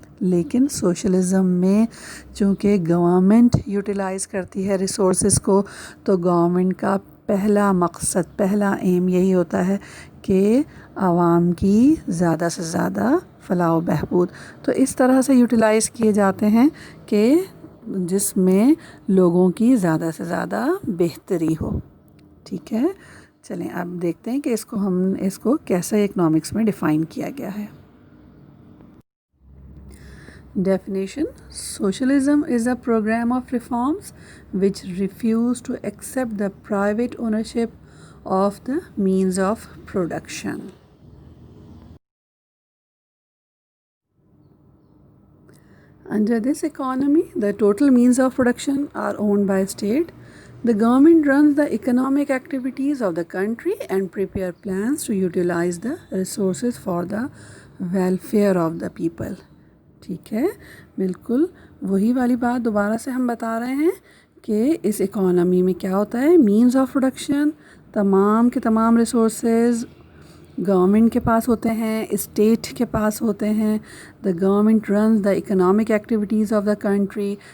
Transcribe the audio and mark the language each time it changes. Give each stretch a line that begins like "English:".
Hindi: लेकिन सोशलिज़म में चूँकि गवर्नमेंट यूटिलाइज़ करती है रिसोर्सेज को, तो गवर्नमेंट का पहला मकसद, पहला एम यही होता है कि आवाम की ज़्यादा से ज़्यादा फलाह बहबूद. तो इस तरह से यूटिलाइज़ किए जाते हैं कि जिसमें लोगों की ज़्यादा से ज़्यादा बेहतरी हो. ठीक है, चलें अब देखते हैं कि इसको कैसे इकनॉमिक्स में डिफ़ाइन किया गया है.
English: Definition: Socialism is a program of reforms which refuse to accept the private ownership of the means of production. Under this economy, the total means of production are owned by state. The government runs the economic activities of the country and prepare plans to utilize the resources for the welfare of the people.
Hindi: ठीक है, बिल्कुल वही वाली बात दोबारा से हम बता रहे हैं कि इस इकॉनमी में क्या होता है. मीन्स ऑफ प्रोडक्शन, तमाम के तमाम रिसोर्सेज गवर्नमेंट के पास होते हैं, स्टेट के पास होते हैं.
English: The government runs the economic activities of the country.